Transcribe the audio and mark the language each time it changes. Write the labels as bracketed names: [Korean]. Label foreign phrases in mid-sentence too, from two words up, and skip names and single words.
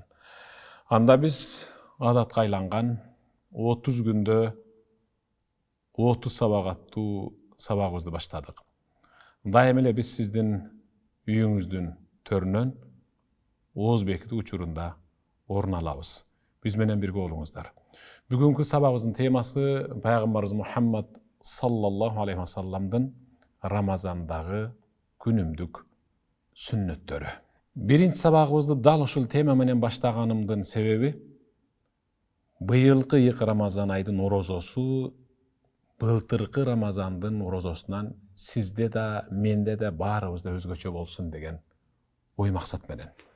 [Kyrgyz] Анда биз адатка айланган 30 күндө 30 сабак аттуу сабагыбызды баштадык. Дайым эле биз сиздин үйүңүздүн төрүнөн ооз бекитүү учурунда орун алабыз. Биз менен бирге болуңуздар. Бүгүнкү сабагыбыздын темасы Пайгамбарыбыз Мухаммад [Arabic] صلى الله عليه وسلم-дын [Kyrgyz] Рамазандагы күнүмдүк сүннөттөрү. Биринчи сабагыбызды дал ушул тема менен баштаганымдын себеби быйылкы ыйык Рамазан айдын орозосу былтыркы Рамазандын орозосунан сизде да, менде да, баарыбызда өзгөчө болсун деген ой максат менен.